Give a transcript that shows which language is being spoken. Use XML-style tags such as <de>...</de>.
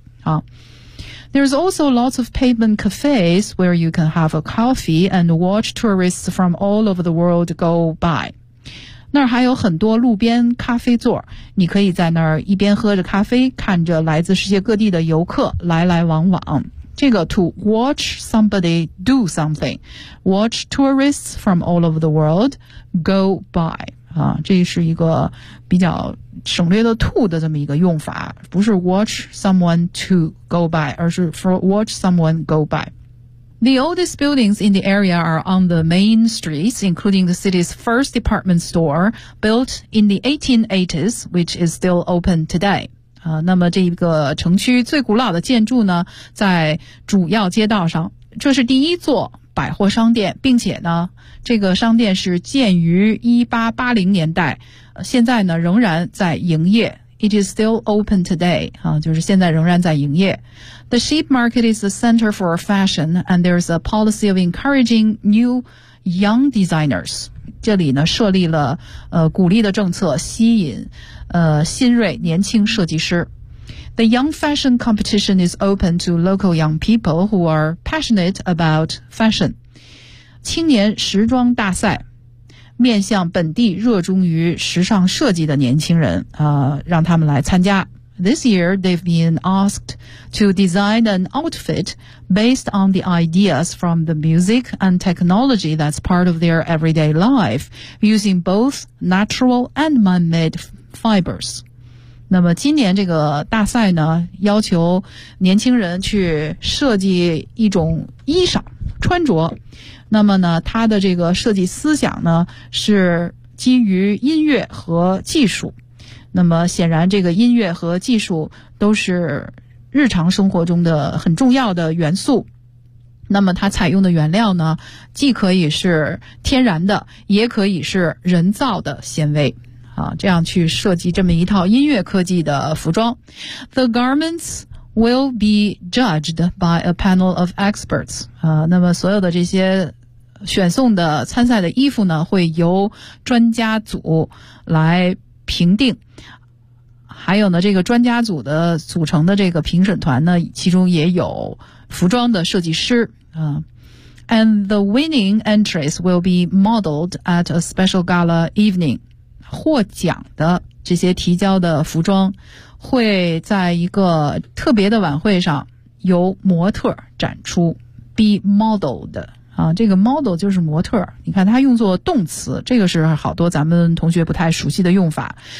<en>好， There's also lots of pavement cafes where you can have a coffee and watch tourists from all over the world go by。</en> <zh>那儿还有很多路边咖啡座，你可以在那儿一边喝着咖啡，看着来自世界各地的游客来来往往。这个</zh> <en>to watch somebody do something， watch tourists from all over the world go by，</en> <zh>啊，这是一个比较省略的 to 的这么一个用法，不是</zh> <en>watch someone to go by，</en> <zh>而是</zh> <en>for watch someone go by。 The oldest buildings in the area are on the main streets, including the city's first department store, built in the 1880s, which is still open today.</en> <zh>那么这个城区最古老的建筑呢，在主要街道上，这是第一座百货商店，并且呢，这个商店是建于1880年代，现在呢，仍然在营业。</zh> <en>It is still open today,</en> <zh>就是现在仍然在营业。</zh> <en>The sheep market is the center for fashion, and there is a policy of encouraging new young designers.</en> <zh>这里呢设立了鼓励的政策，吸引新锐年轻设计师。</zh> <en>The young fashion competition is open to local young people who are passionate about fashion.</en> <zh>青年时装大赛面向本地热衷于时尚设计的年轻人，让他们来参加。</zh> <en>This year, they've been asked to design an outfit based on the ideas from the music and technology that's part of their everyday life, using both natural and man-made fibers.</en> <zh>那么今年这个大赛呢，要求年轻人去设计一种衣裳，穿着。那么呢，他的这个设计思想呢是基于音乐和技术。那么显然这个音乐和技术都是日常生活中的很重要的元素。那么他采用的原料呢，既可以是天然的，也可以是人造的纤维。这样去设计这么一套音乐科技的服装。</zh> <en>The garments will be judged by a panel of experts.</en> <zh>那么所有的这些选送的参赛的衣服呢，会由专家组来评定。还有呢，这个专家组的组成的这个评审团呢，其中也有服装的设计师。</zh> <en>And the winning entries will be modeled at a special gala evening.</en> <zh>获奖的这些提交的服装会在一个特别的晚会上由模特展出。</zh> <en>be modeled</en> <zh>这个 model 就是模特，你看它用作动词，这个是好多咱们同学不太熟悉的用法。</zh>